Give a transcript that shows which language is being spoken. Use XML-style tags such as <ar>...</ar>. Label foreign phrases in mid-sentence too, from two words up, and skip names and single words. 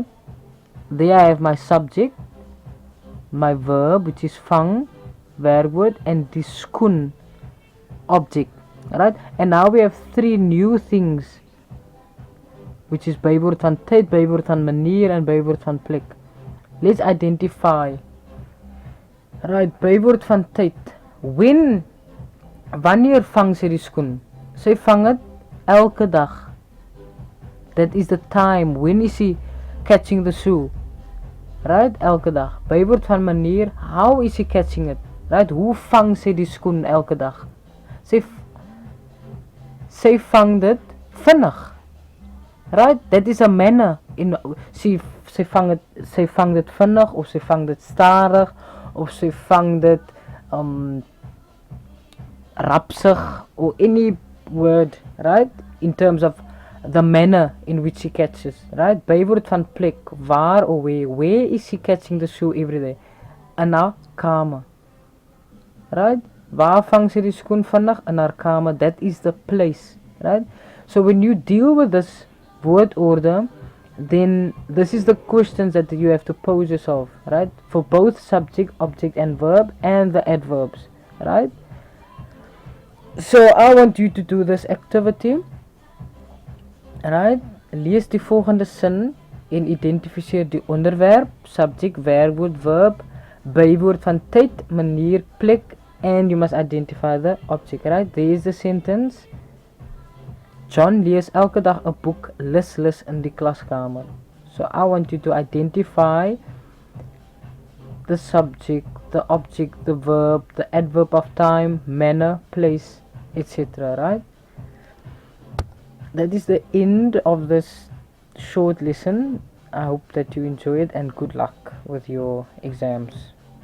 <en>There I have my subject, my verb, which is</en> <af>vang, werkwoord,</af> <en>and</en> <af>die skoen,</af> <en>object, right? And now we have three new things, which is</en> <af>bywoord van tyd, bywoord van manier,</af> <en>and</en> <af>bywoord van plek.</af> <en>Let's identify, right?</en> <af>Bywoord van tyd. Wanneer vang sy die skoen? Sy vang het elke dag.</af> <en>That is the time. When is he catching the shoe? Right?</en> <af>Elke dag. Bywoord van manier.</af> <en>How is he catching it? Right?</en> <af>Hoe vang sy die skoen elke dag? Sy vang dit vinnig.</af> <en>Right? That is a manner.</en> <af>Sy vang dit vinnig, of sy vang dit stadig, of sy vang dit rapsig,</af> <en>or any word, right? In terms of the manner in which he catches, right?</en> <af>Bywoord van plek, waar</af> <en>or where. Where is he catching the shoe every day?</en> <af>In haar kamer, right? Waar vang sy die skoen vinnig? In haar kamer.</af> <en>That is the place, right? So when you deal with this woordorde, then this is the questions that you have to pose yourself, right? For both subject, object, and verb, and the adverbs, right? So I want you to do this activity, right?</en> <af>Lees die volgende sin en identifiseer die onderwerp, subject, werkwoord, verb, bywoord van tyd, manier, plek,</af> <en>and you must identify the object, right? There is the sentence.</en> <af>John lees elke dag 'n boek lus in die klaskamer.</af> <en>So I want you to identify the subject, the object, the verb, the adverb of time, manner, place, etc. Right? That is the end of this short lesson. I hope that you enjoy it, and good luck with your exams.</en>